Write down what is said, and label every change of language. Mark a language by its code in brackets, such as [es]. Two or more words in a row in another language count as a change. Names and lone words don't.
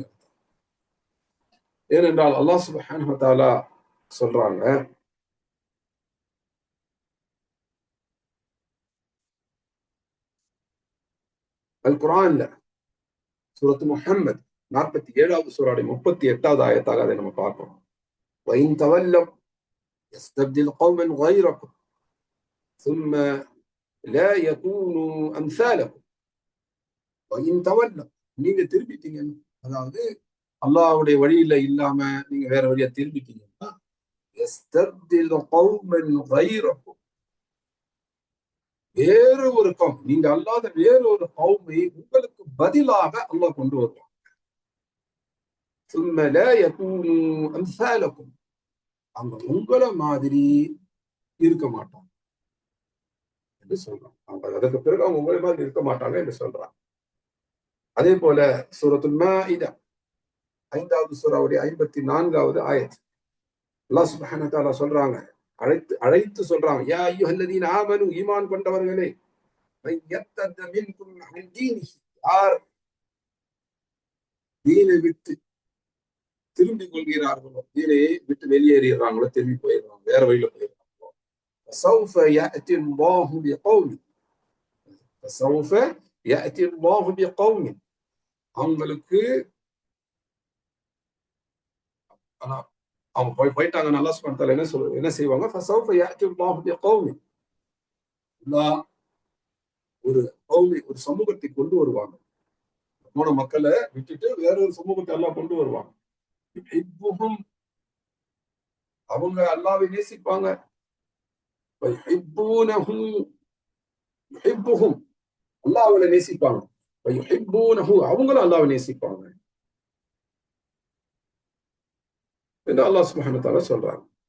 [ta] ஏனென்றால் [ar] الله سبحانه وتعالى [ta] சொல்றாங்க, அல் குர்ஆன்ல சூரத்து முஹம்மத் 47வது சூராவுடைய 38வது ஆயத்தாக அதை நம்ம பார்க்கிறோம். [ar] وَإِن تَوَلَّوْا يَسْتَبْدِلْ قَوْمًا غَيْرَكُمْ ثُمَّ لَا يَكُونُوا أَمْثَالَكُمْ. وَإِن تَوَلَّوْا, [ta] நீங்க திரும்பிட்டீங்கன்னு, அதாவது அல்லாஹ்வுடைய வழியில இல்லாம நீங்க வேற வழியா திரும்பிட்டீங்கன்னா, [ar] يَسْتَبْدِلْ قَوْمًا غَيْرَكُمْ, [ta] வேறு ஒரு கௌம், நீங்க அல்லாத வேறு ஒரு கௌமை உங்களுக்கு பதிலாக அல்லாஹ் கொண்டு வருவான். [ar] ثُمَّ لَا يَكُونُوا أَمْثَالَكُمْ, [ta] அவங்க உங்களை மாதிரி இருக்க மாட்டாங்க என்று சொல்றாங்க. அவங்க அதற்கு பிறகு அவங்க உங்களை மாதிரி இருக்க மாட்டாங்க என்று சொல்றாங்க. அதே போல சூரத்துல் மாஇதா 5வது சூராவுடைய 54வது ஆயத், [ar] الله سبحانه وتعالى [ta] சொல்றாங்க, அழைத்து சொல்றாங்க, [ar] يا أيها الذين آمنوا, [ta] ஈமான் கொண்டவர்களே, [ar] من يرتد منكم عن دينه, [ta] யார் தீனை விட்டு திரும்பிக் கொள்கிறார்களோ, தீனை விட்டு வெளியேறுகிறாங்களோ, திரும்பி போயிடுறாங்க, வேற வழியில போயிடுறாங்களோ, [ar] فسوف يأتي الله بقوم فسوف يأتي الله بقوم, [ta] அவங்களுக்கு அவங்க போயிட்டாங்க, [ar] الله سبحانه وتعالى [ta] என்ன செய்வாங்க, [ar] فسوف يأتي الله بقوم, [ta] அல்லாஹ் ஒரு கௌமி, ஒரு சமூகத்தை கொண்டு வருவாங்க. போன மக்களை விட்டுட்டு வேற ஒரு சமூகத்தை அல்லாஹ் கொண்டு வருவாங்க. அவங்க அல்லாஹ்வை நேசிப்பாங்க, அல்லாஹ் அவங்களை நேசிப்பாங்க, அவங்களும் அல்லாஹ்வை நேசிப்பாங்க என்று [ar] الله سبحانه وتعالى [ta] சொல்றாங்க.